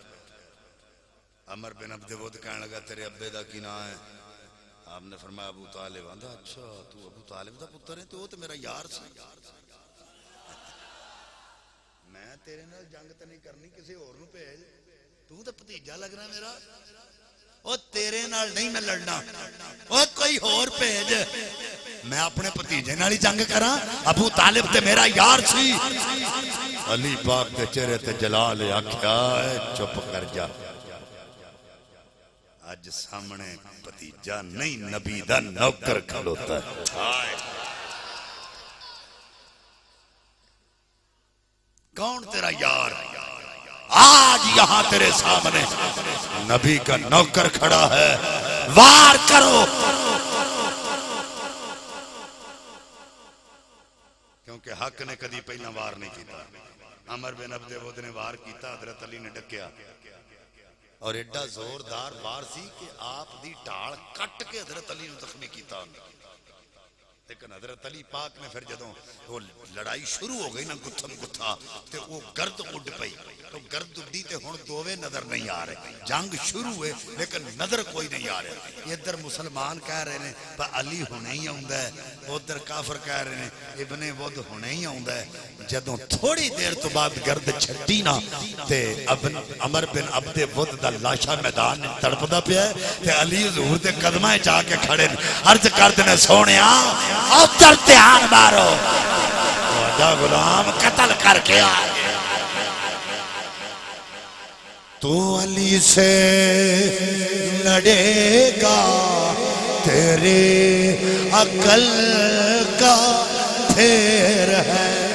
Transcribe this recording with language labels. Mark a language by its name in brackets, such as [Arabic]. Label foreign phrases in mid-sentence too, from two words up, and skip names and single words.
[Punjabi] عمر بن عبد ود کہنے لگا تیرے ابے دا کی نام ہے؟ آپ نے فرمایا ابو طالب۔ آندا اچھا تو ابو طالب دا پتر ہے تو وہ تو میرا یار سی، میں تیرے نال جنگ تے نہیں کرنی، کسی اور نو بھیج، تو تے بھتیجا لگنا میرا، او تیرے نال نہیں میں لڑنا، او کوئی اور بھیج، میں اپنے بھتیجے نال ہی جنگ کراں؟ ابو طالب تے میرا یار سی۔ علی پاک دے چہرے تے جلال آکھیا اے چپ کر جا، اج سامنے بھتیجا نہیں نبی دا نوکر کھلوتا ہے۔ کون تیرا یار؟ [Urdu] آج یہاں تیرے سامنے نبی کا نوکر کھڑا ہے، وار کرو۔ [Punjabi] کیونکہ حق نے کدی پہلا وار نہیں کیتا. عمر بن عبد ود نے وار کیتا، حضرت علی نے ڈکیا اور ایڈا زوردار وار سی کہ آپ دی ڈھال کٹ کے حضرت علی نے زخمی کیتا. لیکن حضرت علی پاک نے پھر جدوں وہ لڑائی شروع ہو گئی نا گتھم گتھا تے وہ گرد اڈ پئی، تو گرد اڈی تے ہن دوویں نظر نہیں آ رہے. جنگ شروع ہوئے لیکن نظر کوئی نہیں آ رہا. ادھر مسلمان کہہ رہے ہیں پر علی ہونے ہی آوندا ہے، ادھر کافر کہہ رہے ہیں ابن ود ہونے ہی آوندا ہے. جدوں تھوڑی دیر تو بعد گرد چھٹی نا تے عمر بن عبد ود دا لاشا میدان تڑپدا پیا ہے تے علی حضور دے قدماں جا کے کھڑے عرض کردے نے سونیا ادھر دھیان مارو، خدا غلام قتل کر کے آ. [Urdu] تو علی سے لڑے گا تیرے عقل کا پھیر ہے،